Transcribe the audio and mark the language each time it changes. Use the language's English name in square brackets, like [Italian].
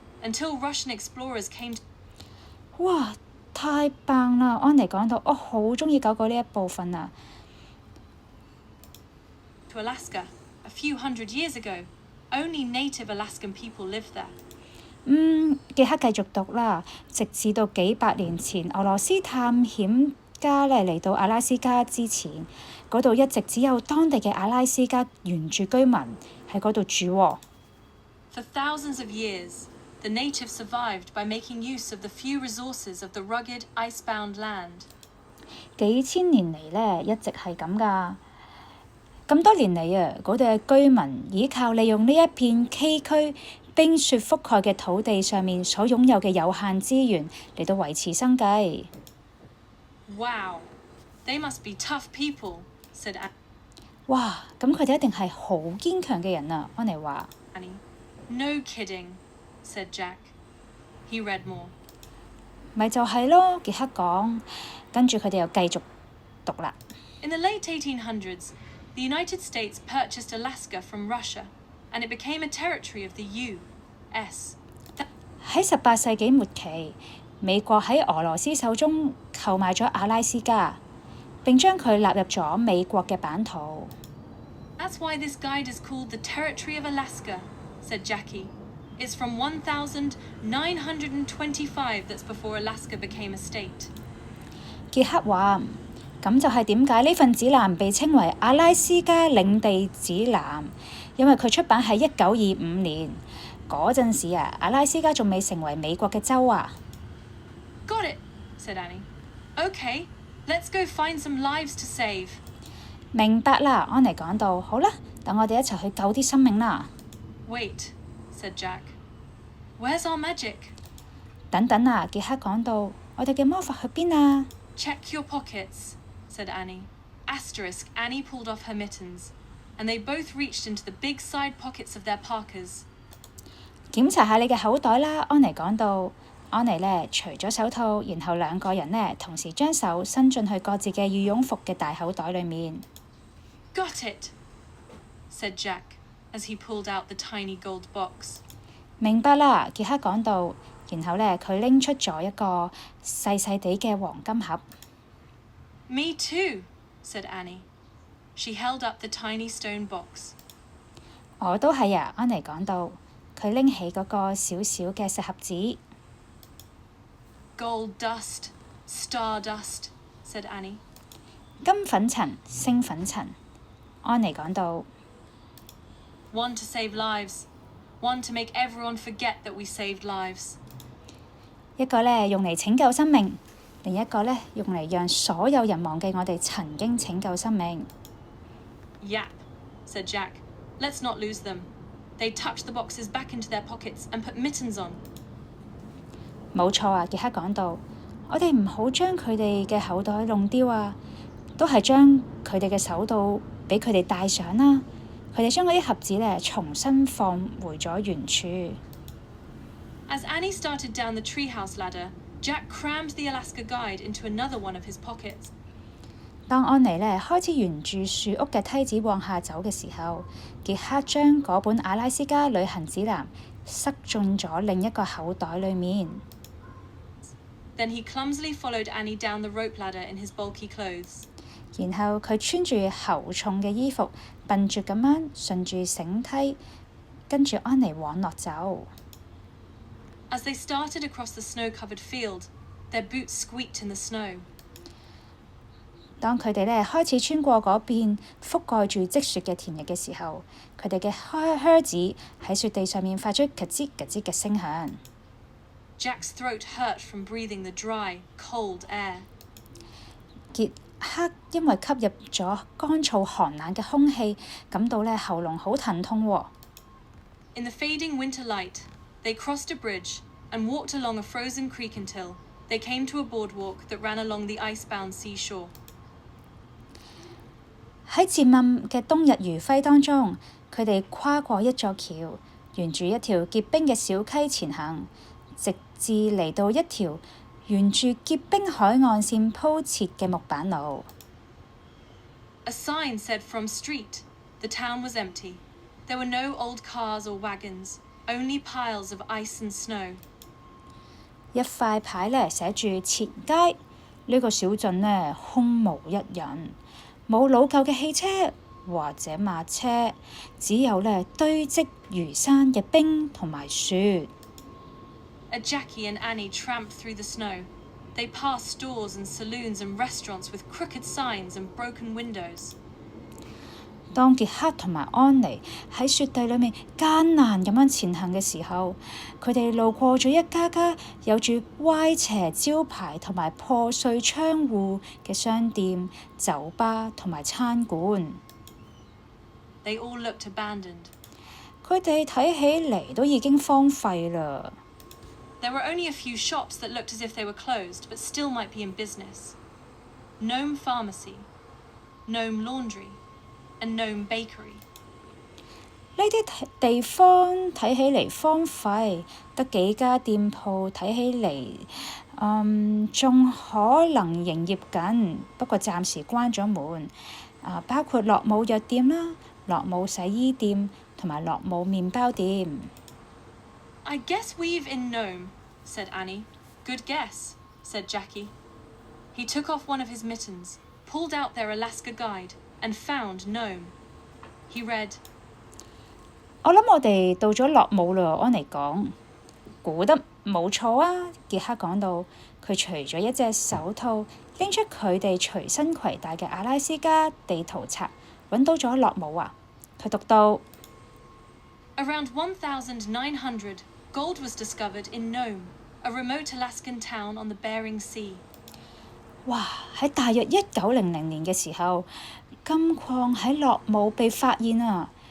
[English] Until Russian explorers came. [Cantonese] 哇，太棒啦！安妮講到，我好鍾意狗狗呢一部分啊。 [English] To Alaska, a few hundred years ago, only native Alaskan people lived there. [Cantonese] 傑克繼續讀啦，直至到幾百年前，俄羅斯探險家呢嚟到阿拉斯加之前，嗰度一直只有當地嘅阿拉斯加原住居民喺嗰度住喎。 [English] For thousands of years, the natives survived by making use of the few resources of the rugged, ice-bound land. [Cantonese] 幾千年嚟呢，一直係咁㗎。咁多年嚟啊，嗰度嘅居民依靠利用呢一片崎嶇冰雪覆蓋嘅土地上面所擁有嘅有限資源嚟到維持生計。 [English] Wow, they must be tough people, said Annie. [Cantonese] 哇，咁佢哋一定係好堅強嘅人啊，安妮話。 [English] No kidding, said Jack. He read more. [Cantonese] 咪就係咯，傑克講，跟住佢哋又繼續讀啦。 [English] In the late 1800s, the United States purchased Alaska from Russia, and it became a territory of the U.S. [Cantonese] 喺18世紀末期，美國喺俄羅斯手中購買咗阿拉斯加，並將佢納入咗美國嘅版圖。 [English] That's why this guide is called the Territory of Alaska, said Jackie. It's from 1925 that's before Alaska became a state. [Cantonese] 傑克話：咁就係點解呢份指南被稱為阿拉斯加領地指南，因為佢出版喺1925年。嗰陣時啊，阿拉斯加仲未成為美國嘅州啊。 [English] Got it, said Annie. Okay, let's go find some lives to save. [Cantonese] 明白啦，安妮講到。好啦，等我哋一齊去救啲生命啦。 [English] Wait, said Jack. Where's our magic? [Cantonese] 等等啊，傑克講到。我哋嘅魔法去邊啊？ [English] Check your pockets, said Annie. Asterisk, Annie pulled off her mittens, and they both reached into the big side pockets of their parkas. [Cantonese] 檢查下你嘅口袋啦，安妮講到。安妮呢除咗手套，然後兩個人呢同時將手伸進去各自嘅羽絨服嘅大口袋裏面。 [English] Got it, said Jack, as he pulled out the tiny gold box. [Cantonese] 明白啦，傑克講到。然後呢，佢拎出咗一個細細地嘅黃金盒。 [English] Me too, said Annie. She held up the tiny stone box. [Cantonese] 我都係啊，安妮講到。佢拎起嗰個小小嘅石盒子。 [English] Gold dust, star dust, said Annie. [Cantonese] 金粉塵、星粉塵，安妮講到。 [English] One to save lives, one to make everyone forget that we saved lives. [Cantonese] 一個呢用嚟拯救生命，另一個呢用嚟讓所有人忘記我哋曾經拯救生命。 [English] Yap, said Jack. Let's not lose them. They tucked the boxes back into their pockets and put mittens on. [Cantonese] 冇錯啊，傑克講到。我哋唔好將佢哋嘅口袋弄丟啊，都係將佢哋嘅手套俾佢哋戴上啦。佢哋將嗰啲盒子呢重新放回咗原處。 [English] As Annie started down the treehouse ladder, Jack crammed the Alaska guide into another one of his pockets. [Cantonese] 當安妮呢開始沿住樹屋嘅梯子往下走嘅時候，傑克將嗰本阿拉斯加旅行指南塞進咗另一個口袋裏面。 [English] Then he clumsily followed Annie down the rope ladder in his bulky clothes. [Cantonese] 然後佢穿住厚重嘅衣服，笨拙咁樣順住繩梯，跟住安妮往落走。 [English] As they started across the snow-covered field, their boots squeaked in the snow. [Cantonese] 當佢哋呢開始穿過嗰片覆蓋住積雪嘅田野嘅時候，佢哋嘅靴子喺雪地上面發出咔吱咔吱嘅聲響。 [English] Jack's throat hurt from breathing the dry, cold air. [Cantonese] 傑克因為吸入咗乾燥寒冷嘅空氣，感到呢喉嚨好疼痛喎。 [English] In the fading winter light, they crossed a bridge and walked along a frozen creek until they came to a boardwalk that ran along the ice-bound seashore. [Cantonese] 喺漸暗嘅冬日餘暉當中，佢哋跨過一座橋，沿住一條結冰嘅小溪前行，直至嚟到一條沿住結冰海岸線鋪設嘅木板路。 [English] A sign said from street. The town was empty. There were no old cars or wagons, only piles of ice and snow. [Cantonese] 一塊牌呢寫住前街，呢個小鎮呢空無一人，冇老舊嘅汽車或者馬車，只有呢堆積如山嘅冰同埋雪。 [English] As Jackie and Annie tramped through the snow, they passed stores and saloons and restaurants with crooked signs and broken windows. [Cantonese] 當傑克同埋安妮喺雪地裏面艱難咁樣前行嘅時候，佢哋路過咗一家家有住歪斜招牌同埋破碎窗戶嘅商店、酒吧同埋餐館。 [English] They all looked abandoned. [Cantonese] 佢哋睇起嚟都已經荒廢啦。 [English] There were only a few shops that looked as if they were closed, but still might be in business. Gnome Pharmacy, Gnome Laundry, and Gnome Bakery. [Cantonese] 啲地方睇起嚟荒廢，得幾家店鋪睇起嚟仲可能營業緊，不過暫時關咗門。包括樂姆藥店啦、樂姆洗衣店同埋樂姆麵包店。 [English] I guess we've in Nome, said Annie. Good guess, said Jackie. He took off one of his mittens, pulled out their Alaska guide, and found Nome. He read, [Cantonese] 我諗我哋到咗樂姆啦，安妮講。估得冇錯啊，傑克講到。佢除咗一隻手套，拎出佢哋隨身攜帶嘅阿拉斯加地圖冊，揾到咗樂姆啊！佢讀到 [English] Around 1900, gold was discovered in Nome, a remote Alaskan town on the Bering Sea. [Cantonese] 哇！喺大約1900年嘅時候，金礦喺樂姆被發現啊！